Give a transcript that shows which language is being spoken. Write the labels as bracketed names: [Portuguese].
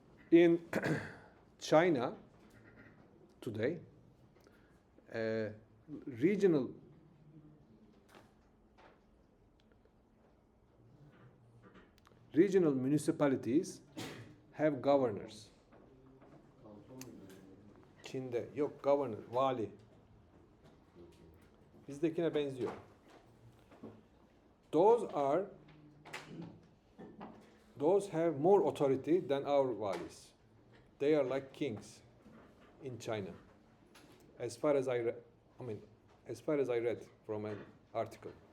[English] In China today, regional municipalities have governors. [Turkish] Çin'de yok governor, vali. Bizdekine benziyor. [English] Those have more authority than our walis. They are like kings in China. As far as I read from an article.